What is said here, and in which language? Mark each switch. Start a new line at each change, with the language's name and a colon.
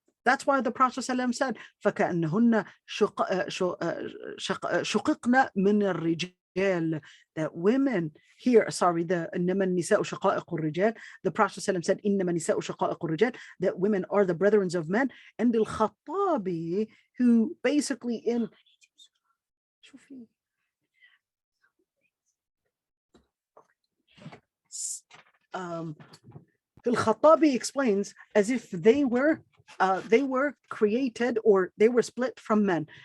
English: That's why the Prophet ﷺ said,
Arabic: فَكَأَنَّهُنَّ شُقِقْنَ مِنَ الرِّجَالِ.
English: That women here, sorry,
Arabic: إِنَّمَا النِّسَاءُ شَقَائِقُ الرِّجَالِ.
English: The Prophet ﷺ said,
Arabic: إِنَّمَا النِّسَاءُ شَقَائِقُ الرِّجَالِ.
English: That women are the brethren of men. And al-Khattabi, who basically in al-Khattabi explains as if they were created, or they were split from men.